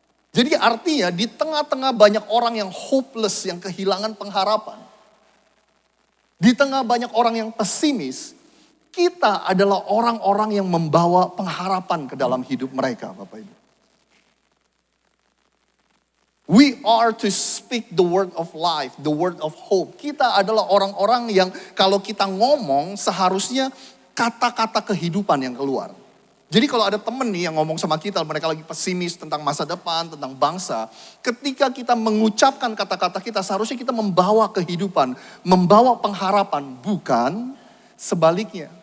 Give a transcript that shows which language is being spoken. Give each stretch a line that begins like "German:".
Indonesian: Jadi artinya di tengah-tengah banyak orang yang hopeless, yang kehilangan pengharapan. Di tengah banyak orang yang pesimis, kita adalah orang-orang yang membawa pengharapan ke dalam hidup mereka, Bapak Ibu.
English: We are to speak the word of life, the word of hope.
Indonesian: Kita adalah orang-orang yang kalau kita ngomong seharusnya kata-kata kehidupan yang keluar. Jadi kalau ada temen nih yang ngomong sama kita, mereka lagi pesimis tentang masa depan, tentang bangsa. Ketika kita mengucapkan kata-kata kita, seharusnya kita membawa kehidupan, membawa pengharapan, bukan sebaliknya.